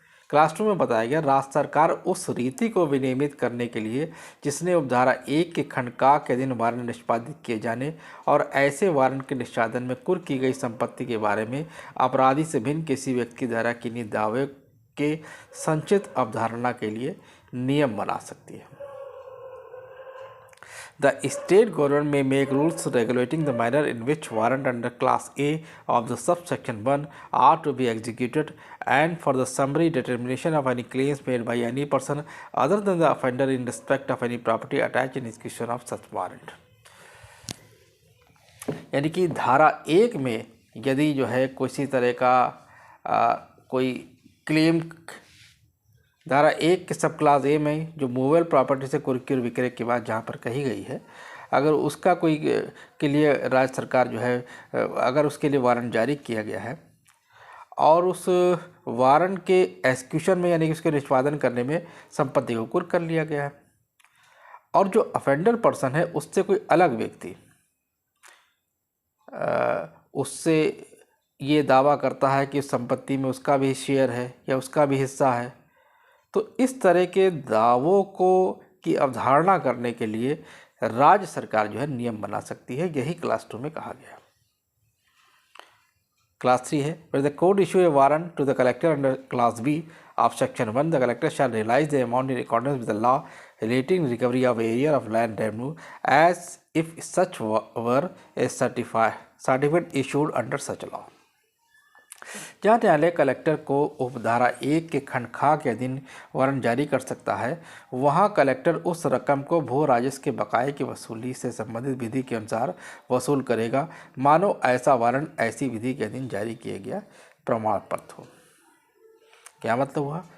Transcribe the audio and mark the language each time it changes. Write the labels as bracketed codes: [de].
[hi] Class 2 में बताया गया, राज्य सरकार उस रीति को विनियमित करने के लिए जिसने उपधारा 1 के खंड का के अधीन वारंट निष्पादित किए जाने और ऐसे वारंट के निष्पादन में कुर्क की गई संपत्ति के बारे में अपराधी से भिन्न किसी व्यक्ति द्वारा किन्हीं दावे के संचित अवधारणा के लिए नियम बना सकती है। [en] The state government may make rules regulating the manner in which warrant under Class A of the subsection 1 are to be executed and for the summary determination of any claims made by any person other than the offender in respect of any property attached in execution of such warrant. [hi] यानी कि धारा 1 में यदि जो है किसी तरह का कोई क्लेम, धारा 1 के सब क्लास ए में जो मूवेबल प्रॉपर्टी से कुर्की और विक्रय की बात जहाँ पर कही गई है, अगर उसका कोई के लिए राज्य सरकार जो है अगर उसके लिए वारंट जारी किया गया है और उस वारंट के एग्जीक्यूशन में यानी कि उसके निष्पादन करने में संपत्ति को कुर्क कर लिया गया है और जो अफेंडर पर्सन है उससे कोई अलग व्यक्ति उससे ये दावा करता है कि उस संपत्ति में उसका भी शेयर है या उसका भी हिस्सा है, तो इस तरह के दावों को की अवधारणा करने के लिए राज्य सरकार जो है नियम बना सकती है। यही क्लास 2 में कहा गया। क्लास 3 है, [en] where the court issue a warrant to the collector under class B of section 1, the collector shall realize the amount in accordance with the law relating recovery of area of land revenue as if such were a certificate issued under such law। [hi] जहाँ न्यायालय collector को उपधारा 1 के खंड खा के अधीन warrant जारी कर सकता है, वहाँ कलेक्टर उस रकम को भू राजस्व के बकाये की वसूली से संबंधित विधि के अनुसार वसूल करेगा, मानो ऐसा वारंट ऐसी विधि के अधीन जारी किया गया प्रमाण पत्र हो। क्या मतलब हुआ?